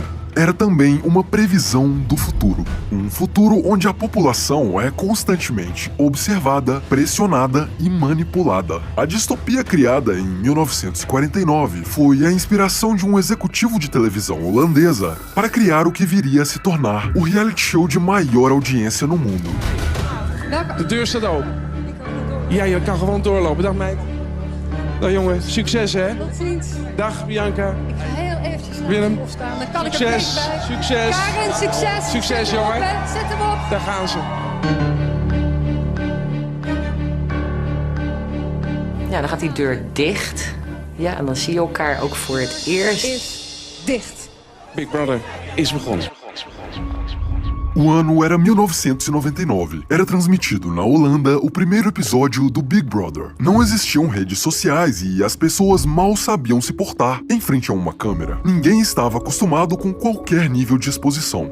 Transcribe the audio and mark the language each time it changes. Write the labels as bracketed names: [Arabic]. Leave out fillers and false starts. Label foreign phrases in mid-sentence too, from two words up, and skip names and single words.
[Portuguese] Era também uma previsão do futuro. Um futuro onde a população é constantemente observada, pressionada e manipulada. A distopia criada em 1949 foi a inspiração de um executivo de televisão holandesa para criar o que viria a se tornar o [English] reality show [Portuguese] de maior audiência no mundo. [Dutch] De deur staat open. Ja, je kan gewoon doorlopen. Dag meid. Dag jongen, succes hè. Tot ziens. Dag Bianca. Ik ga heel eventjes naar Willem. de staan. Dan kan Succes, ik er bij. succes. Karen, succes. Succes, Zet hem op, jongen. hè. Zet hem op. Daar gaan ze. Ja, dan gaat die deur dicht. Ja, en dan zie je elkaar ook voor het eerst. Is dicht. Big Brother is begonnen. [Portuguese] O ano era 1999. Era transmitido na Holanda o primeiro episódio do Big Brother. Não existiam redes sociais e as pessoas mal sabiam se portar em frente a uma câmera. Ninguém estava acostumado com qualquer nível de exposição.